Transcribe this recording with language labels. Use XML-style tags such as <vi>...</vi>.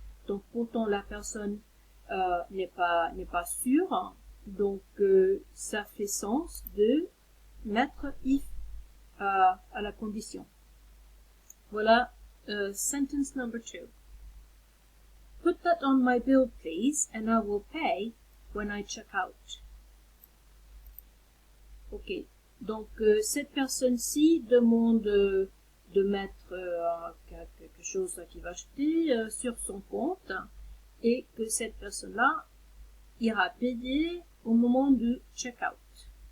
<fr>Donc pourtant la personne n'est pas sûre. Donc ça fait sens de mettre if à la condition.</fr> <en>Voilà, sentence number 2. Put that on my bill, please, and I will pay when I check out. Ok.</en> <fr>Donc, cette personne-ci demande de mettre quelque chose qu'il va acheter sur son compte et que cette personne-là ira payer au moment du check-out.</fr>